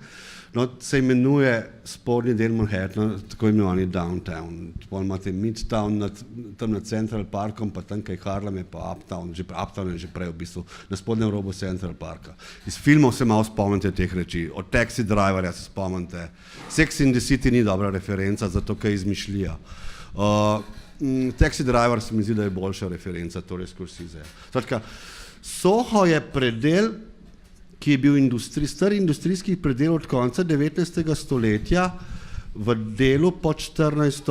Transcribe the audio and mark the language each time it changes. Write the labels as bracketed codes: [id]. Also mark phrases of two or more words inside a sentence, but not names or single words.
[sl] No, se imenuje spodnji del Manhattana, tako imenovani downtown. Potem imate midtown tam nad Central Parkom, pa tam kaj Harlem je pa uptown, uptown je že prej v bistvu, na spodnjem robu Central Parka. Iz filmov se malo spomnite teh reči, od Taxi Driverja se spomnite. Sex in the City ni dobra referenca, zato kaj izmišljija. Taxi Driver se mi zdi, da je boljša referenca, torej Scorsese. Skratka, Soho je predel, ki je bil star industrijski predel od konca 19. stoletja v delu pod 14.